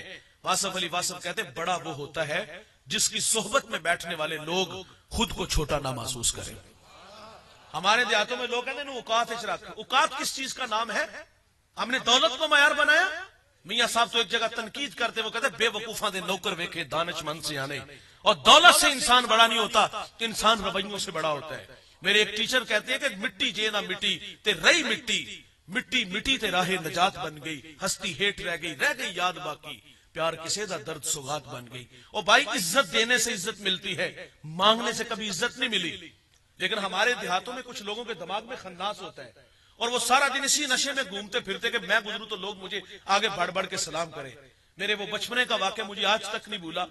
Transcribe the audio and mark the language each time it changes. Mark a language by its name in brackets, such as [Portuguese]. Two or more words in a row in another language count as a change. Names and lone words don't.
[Urdu] واصف علی واصف کہتے بڑا وہ ہوتا ہے جس کی صحبت میں بیٹھنے والے لوگ خود کو چھوٹا نہ محسوس کریں۔ ہمارے دیہاتوں میں لوگ کہتے ہیں اوقات اشراق، اوقات کس چیز کا نام ہے؟ ہم نے دولت کو معیار بنایا۔ میاں صاحب تو ایک جگہ تنقید کرتے وہ کہتے [Punjabi] بے وقوفاں دے نوکر ویکھے دانش مند سے آنے، [Urdu] اور دولت سے انسان بڑا نہیں ہوتا، انسان رویوں سے بڑا ہوتا ہے۔ میرے ایک ٹیچر کہتے ہیں کہ [Punjabi] مٹی جے نہ مٹی تے رہی مٹی، مٹی مٹی تے راہ نجات بن گئی، ہستی ہیٹ رہ گئی یاد باقی، پیار کسے دا درد سوغات بن گئی۔ [Urdu] اور بھائی عزت دینے سے عزت ملتی ہے، مانگنے سے کبھی عزت نہیں ملی۔ لیکن ہمارے دیہاتوں میں کچھ لوگوں کے دماغ میں خناس ہوتا ہے، اور وہ سارا دن اسی نشے میں گھومتے پھرتے کہ میں گزروں تو لوگ مجھے آگے بڑھ بڑھ کے سلام کریں، میرے وہ بچپنے کا واقعہ مجھے آج تک نہیں بھولا.